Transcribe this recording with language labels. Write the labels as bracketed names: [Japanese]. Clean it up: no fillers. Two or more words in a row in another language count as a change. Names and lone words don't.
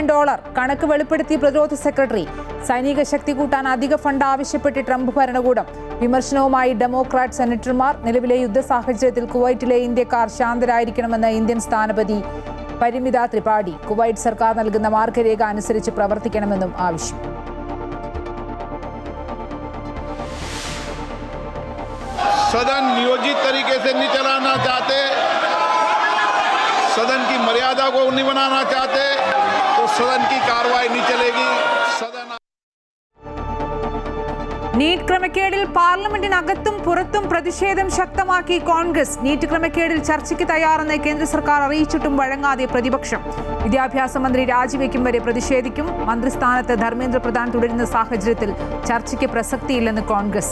[Malayalam] കണക്ക് വെളിപ്പെടുത്തി പ്രതിരോധ സെക്രട്ടറി. സൈനിക ശക്തി കൂട്ടാൻ അധിക ഫണ്ട് ആവശ്യപ്പെട്ട് ട്രംപ് ഭരണകൂടം. വിമർശനവുമായി ഡെമോക്രാറ്റ് സെനറ്റർമാർ. നിലവിലെ യുദ്ധ സാഹചര്യത്തിൽ കുവൈറ്റിലെ ഇന്ത്യക്കാർ ശാന്തരായിരിക്കണമെന്ന് ഇന്ത്യൻ സ്ഥാനപതി പരിമിത ത്രിപാഠി. കുവൈറ്റ് സർക്കാർ നൽകുന്ന മാർഗരേഖ അനുസരിച്ച് പ്രവർത്തിക്കണമെന്നും ആവശ്യം. [Hindi] सदन नियोजित तरीके से नहीं चलाना चाहते, सदन की मर्यादा को नहीं बनाना चाहते, तो सदन की कार्रवाई नहीं चलेगी. सदन [Malayalam] നീറ്റ് ക്രമക്കേടിൽ പാർലമെന്റിനകത്തും പുറത്തും പ്രതിഷേധം ശക്തമാക്കി കോൺഗ്രസ്. നീറ്റ് ക്രമക്കേടിൽ ചർച്ചയ്ക്ക് തയ്യാറെന്ന് കേന്ദ്ര സർക്കാർ അറിയിച്ചിട്ടും വഴങ്ങാതെ പ്രതിപക്ഷം. വിദ്യാഭ്യാസ മന്ത്രി രാജിവെക്കും വരെ പ്രതിഷേധിക്കും. മന്ത്രിസ്ഥാനത്ത് ധർമ്മേന്ദ്ര പ്രധാൻ തുടരുന്ന സാഹചര്യത്തിൽ ചർച്ചയ്ക്ക് പ്രസക്തിയില്ലെന്ന് കോൺഗ്രസ്.